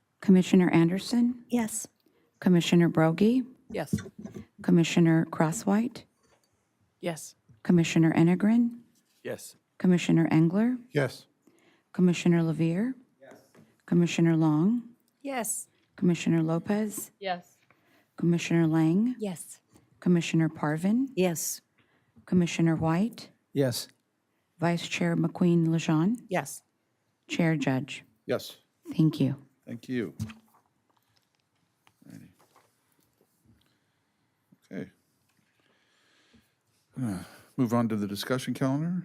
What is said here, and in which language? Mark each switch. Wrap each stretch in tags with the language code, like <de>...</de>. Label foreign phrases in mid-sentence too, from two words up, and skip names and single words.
<en>Commissioner Anderson, Yes. Commissioner Broggie, Yes. Commissioner Crosswhite, Yes. Commissioner Enegren, Yes. Commissioner Engler, Yes. Commissioner Lovier, Commissioner Long, Yes. Commissioner Lopez, Yes. Commissioner Lang, Yes. Commissioner Parvin, Yes. Commissioner White, Yes. Vice Chair McQueen Lejeune, Yes. Chair Judge. Yes. Thank you. Thank you. Righty. Okay. Move on to the discussion calendar.</en>